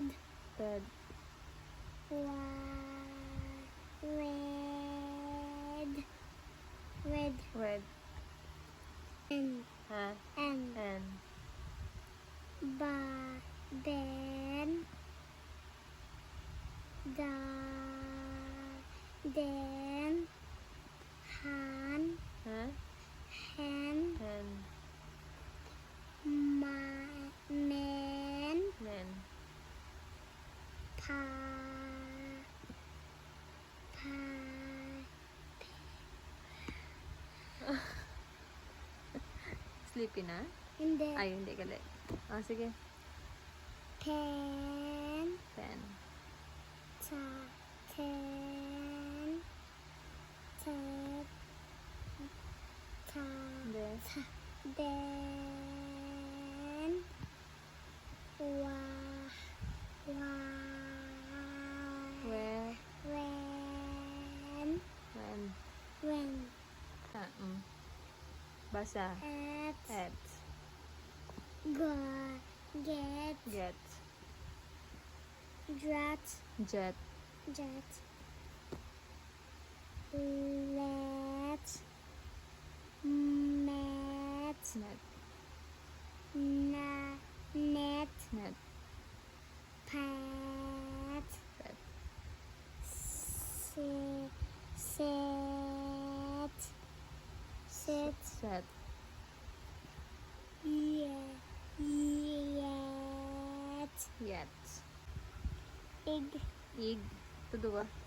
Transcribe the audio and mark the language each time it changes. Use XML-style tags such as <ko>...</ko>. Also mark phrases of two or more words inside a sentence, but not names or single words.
<en>Ted. red, red, Red. n, Ha? n, N. ben, da, den, han, Ha? hen, Hen. men, Men. pa,</en> <tl>Sleepy na? hindi, Ay, hindi gali. Ah, sige.</tl> <en>pen, Pen. ta, ten, ted, ta, De. den, Where. when, When. Ha. Basa. at, At. get, Get. drat, Jet. jet, let, met, Net. net, Net. pat, Pet. set, Set. yet, Yet. ig, Ig. Tudua.</en>